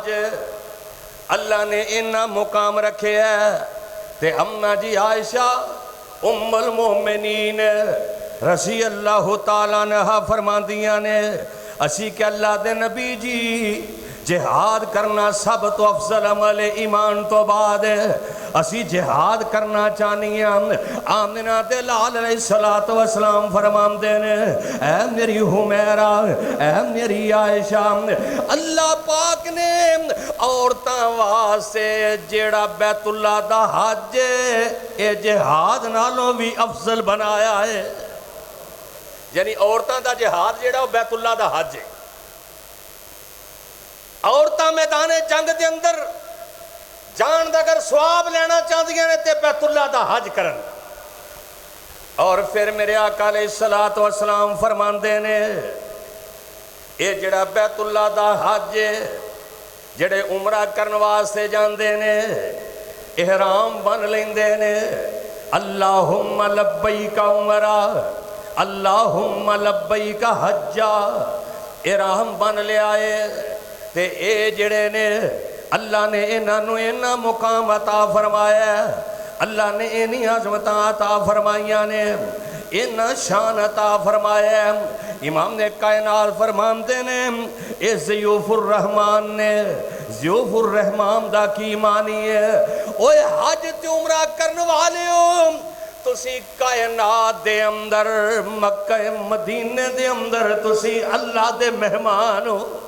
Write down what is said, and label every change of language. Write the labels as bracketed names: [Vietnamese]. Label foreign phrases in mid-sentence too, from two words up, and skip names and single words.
[Punjabi] اللہ نے انہا مقام رکھے ہے تے امنا جی عائشہ ام المومنین [Arabic] رضی اللہ تعالیٰ عنہ [Punjabi] فرماندیاں نے اسی کہ اللہ دے نبی جی جہاد کرنا سب تو افضل عمل ایمان تو بعد اسی جہاد کرنا چاہنی ہیں۔ آمنہ دے لال [Arabic] علیہ السلام [Punjabi] فرماندے نے اے میری حمیرہ اے میری عائشہ اللہ پاک نے عورتاں واسطے جیڑا بیت اللہ دا حج اے جہاد نالوں بھی افضل بنایا ہے، یعنی عورتاں دا جہاد جیڑا وہ بیت اللہ دا حج ہے۔ عورتاں میدان جنگ دے اندر جان دا اگر ثواب لینا چاہدیاں نے تے بیت اللہ دا حج کرن۔ اور پھر میرے آقا [Arabic] علیہ السلام [Punjabi] فرماندے نے اے جڑا بیت اللہ دا حج جڑے عمرہ کرن واسطے جاندے نے احرام بن لیندے نے [Arabic] اللہم لبیک عمرہ اللہم لبیک حجہ [Punjabi] احرام بن لے آئے تے اے جڑے نے اللہ نے انہاں مقام عطا فرمایا ہے، اللہ نے انہی عظمتاں عطا فرمائیاں نے انہاں شان عطا فرمایا ہے۔ امام نے کائنات فرماندے نے اے [Arabic] ضیوف الرحمن [Punjabi] نے [Arabic] ضیوف الرحمن [Punjabi] دا کی معنی ہے اوے حج تے عمرہ کرن والے ہو تسی کائنات دے اندر مکہ مدینے دے اندر تسی اللہ دے مہمان ہو۔